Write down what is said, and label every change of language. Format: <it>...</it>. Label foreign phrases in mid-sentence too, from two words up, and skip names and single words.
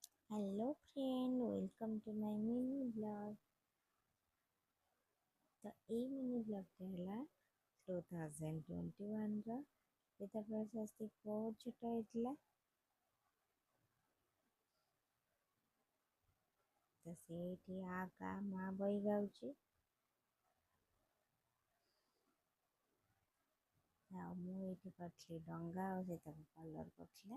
<en>Hello friend, welcome to my mini blog.</en> <hi>तो ये</hi> <en>mini blog</en> <or>ହେଲା 2021 ଯେତେବେଳେ ସ୍ୱସ୍ତିକ ବହୁତ ଛୋଟ ହେଇଥିଲା। ତ ସେଇଠି ଆ କା ମା ବହି ଗାଉଛି ଆଉ ମୁଁ ଏଇଠି କରିଥିଲି ଡଙ୍ଗା ଆଉ ସେ ତାକୁ କଲର୍ କରିଥିଲା।</or>